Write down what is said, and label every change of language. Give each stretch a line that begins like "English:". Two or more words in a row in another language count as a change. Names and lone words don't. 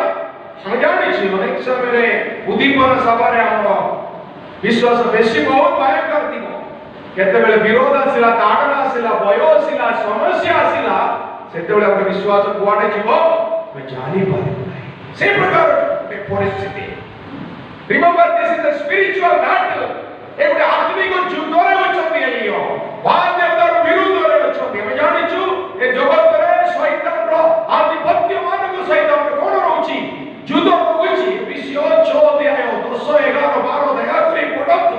Odia: ଆମେ ଜାଣିଛୁ ଅନେକ ସମୟରେ ଉଦ୍ଦୀପନ ସଭାରେ ଆମର ବିଶ୍ୱାସ ବେଶୀ ବହୁତ ଭୟଙ୍କର ଥିବ। କେତେବେଳେ ବିରୋଧ ଆସିଲା, ତାଡ଼ନା ଆସିଲା, ଭୟ ଆସିଲା, ସମସ୍ୟା ଆସିଲା, ସେତେବେଳେ ଆମର ବିଶ୍ୱାସ କୁଆଡ଼େ ଯିବ ଆମେ ଜାଣିପାରିବୁ ନାହିଁ। ସେ ପ୍ରକାର ପରିସ୍ଥିତି।
English: Remember, this is a spiritual battle.
Odia: ଏ ଗୋଟେ ଆତ୍ମିକ ଯୁଦ୍ଧରେ ଅଛନ୍ତି ଏଲିଓ। ବାଲ୍ ଦେବତାର ବିରୁଦ୍ଧରେ ଅଛନ୍ତି। ଆମେ ଜାଣିଛୁ ଏ ଜଗତରେ ଶୈତାନର ଆଧିପତ୍ୟ ମାନଙ୍କ ସହିତ କଣ ରହୁଛି? ଯୁଦ୍ଧ ରହୁଛି। 26 ଅଧ୍ୟାୟ 10, 11, 12 ଦୟାକରି ପଢ଼ନ୍ତୁ।